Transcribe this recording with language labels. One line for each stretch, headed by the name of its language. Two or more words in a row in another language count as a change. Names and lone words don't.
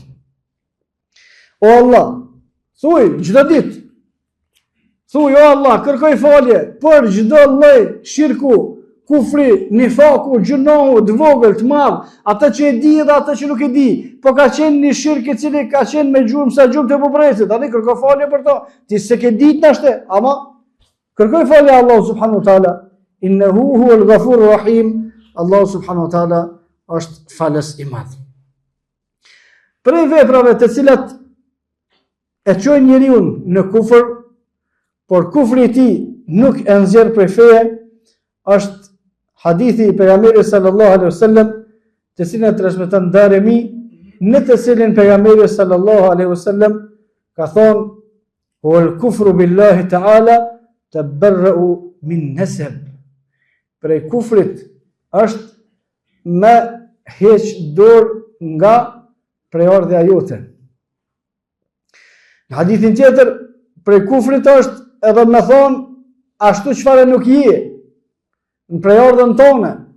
Albanian: O Allah, thuj çdo ditë, thuj o Allah, kërkoj falje për çdo lloj shirku, kufri, nifaku, gjunohu, të vogël, të madh, ata që e di dhe ata që nuk e di, po ka qenë një shirk i cili ka qenë me gjurmë sa gjurmë të bubrecit, tani kërkoj falje për to, ti se ke ditë nashte, ama kërkoj falje Allah
Arabic: سبحانه وتعالى, إنه هو الغفور الرحيم,
Albanian: Allah
Arabic: سبحانه وتعالى
Albanian: është falës i madh. Prej veprave të cilat e çojnë njeriu në kufër, por kufri i tij nuk e nxjerr prej feje, është hadithi i pejgamberit
Arabic: صلى الله عليه وسلم,
Albanian: të cilin e transmeton Darimi, në të cilin pejgamberi
Arabic: صلى الله عليه وسلم
Albanian: ka thonë:
Arabic: "والكفر بالله تعالى تبرؤ من نسب."
Albanian: Prej kufrit është me heq dorë nga prejardhja jote. Në hadithin tjetër, prej kufrit është edhe me thonë ashtu çfarë nuk je në prejardhën tonë.